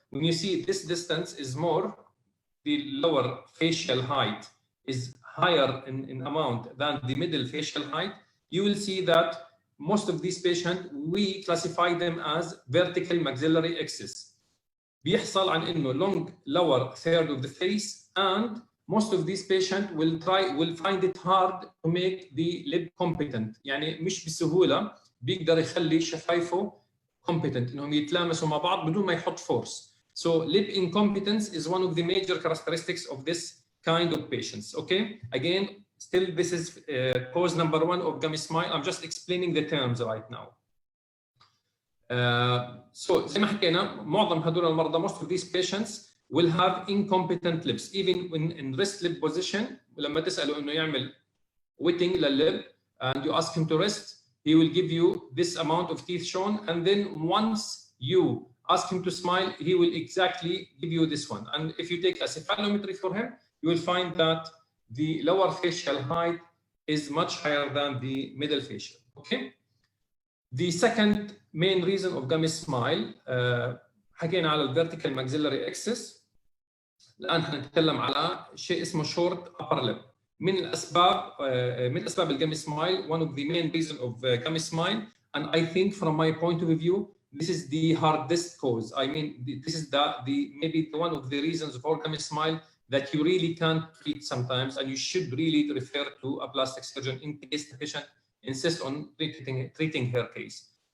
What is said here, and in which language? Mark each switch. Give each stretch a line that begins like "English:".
English: When you see this distance is more, the lower facial height is higher in amount than the middle facial height, you will see that most of these patients, we classify them as vertical maxillary axis.
Arabic: بيحصل عن إنه
English: long lower third of the face, and most of these patients will find it hard to make the lip competent.
Arabic: يعني مش بسهولة بيقدر يخلي شفايفه competent إنهم يتلامسوا مع بعض بدون ما يحط force.
English: So lip incompetence is one of the major characteristics of this kind of patients. Okay, again, still this is cause number 1 of gummy smile. I'm just explaining the terms right now.
Arabic: So زي ما حكينا معظم هدول المرضى,
English: most of these patients will have incompetent lips even when in rest lip position.
Arabic: لما تسأله إنه يعمل
English: wetting للlip and you ask him to rest, he will give you this amount of teeth shown, and then once you ask him to smile, he will exactly give you this one. And if you take a cephalometry for him, you will find that the lower facial height is much higher than the middle facial. Okay. The second main reason of gummy smile,
Arabic: حكينا على
English: الvertical maxillary axis.
Arabic: الآن هنتكلم على شيء اسمه short upper lip. من الأسباب الجامي
English: smile, one of the main reasons of gummy smile, and I think from my point of view, this is the hardest cause. I mean, this is maybe one of the reasons for gummy smile that you really can't treat sometimes, and you should really refer to a plastic surgeon in case the patient insists on treating her case.